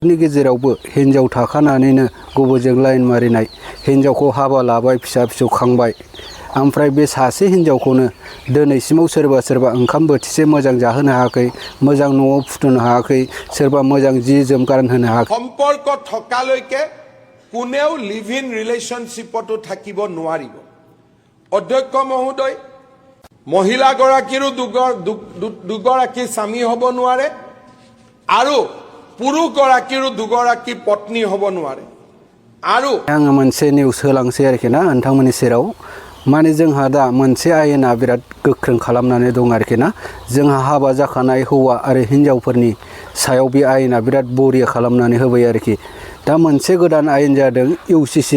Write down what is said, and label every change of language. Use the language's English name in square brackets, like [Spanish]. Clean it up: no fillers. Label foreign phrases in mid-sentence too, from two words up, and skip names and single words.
[Bodo] नि गेजेरावबो हिन्जाव थाखानानैनो गुबुनजों लाइन मारिनाय हिन्जावखौ हाबा लाबाय फिसा फिसौ खांबाय ओमफ्राय बे सासे हिन्जावखौनो दिनैसिमाव सोरबा ओंखाम बोथिसे मोजां जाहोनो हायाखै मोजां न'आव फुथुनो हायाखै सोरबा मोजां जि जोम गानहोनो हायाखै [Assamese] সম্পৰ্ক থকালৈকে কোনেও [English] live in relationship [Assamese] থাকিব নোৱাৰিব অধ্যক্ষ মহোদয় মহিলাগৰাকীৰো দুগৰাকী স্বামী হ'ব নোৱাৰে আৰু পুৰুষগৰাকীৰো দুগৰাকী পত্নী হ'ব নোৱাৰে আৰু [Bodo] आङो मोनसे निउस होलांसै आरोखि ना नोंथांमोननि सेराव माने जोंहा दा मोनसे आयेना बिराद गोख्रों खालामनानै दं आरोखि ना जोंहा हाबा जाखानाय हौवा आरो हिन्जावफोरनि सायाव बे आयेना बिराद बरिया खालामनानै होबाय आरोखि दा मोनसे गोदान आयेन जादों इउसिसि